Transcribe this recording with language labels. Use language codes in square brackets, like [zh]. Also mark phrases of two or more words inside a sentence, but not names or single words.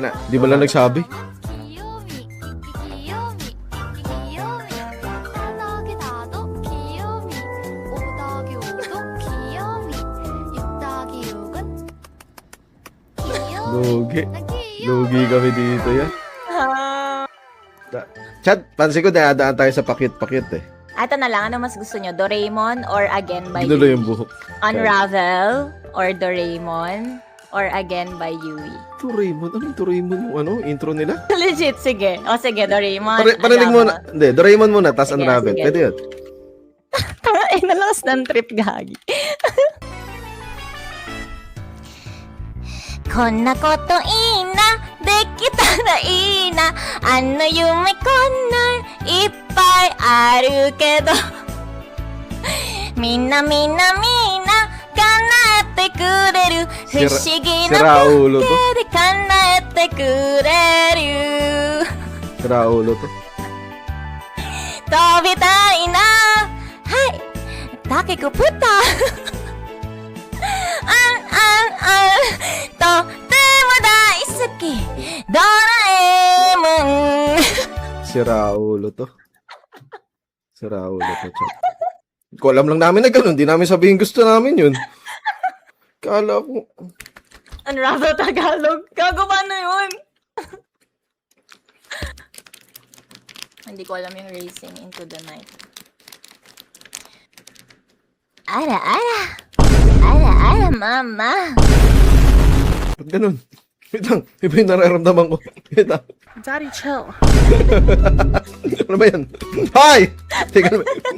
[tl] Di ba lang nagsabi? Lugi kami dito yan. Chat, pansin ko dadaan tayo sa pakit-pakit eh. Ito na lang, ano mas gusto nyo? [en] Doraemon or Again by [tl] Ginulo Yui? yung buhok. [en] Unravel or Doraemon or Again by Yui? [tl] Doraemon? Anong Doraemon yung ano? Intro nila? Legit, sige. O sige, Doraemon. Parinig muna. Hindi, Doraemon muna, tas Sige, Unravel. sige. Pwede yun. Ay, nalakas ng trip, gagi. [ja] こんなこといいな、できたらいいな、あの夢こんなんいっぱいあるけど、みんな叶えてくれる、不思議な [tl] Raulo to. [ja] で叶えてくれる。 [tl] Raulo to. [ja] 飛びたいな、 けくぷったとても大好きドラえもん [tl] Sira ulo to. Sira ulo to, chat. Ko alam lang namin na ganun. Di namin sabihin gusto namin yun. Kala ko. Ano na sa Tagalog? Gago ba na yun? Hindi ko alam yung [en] racing into the night. [ja] Ara, ara. Ara, ara, mama. [tl] Ba't ganun? Wait lang. Iba yung nararamdaman ko. Wait lang. [en] Daddy, chill. [tl] Ano ba yan? Hi! Teka naman.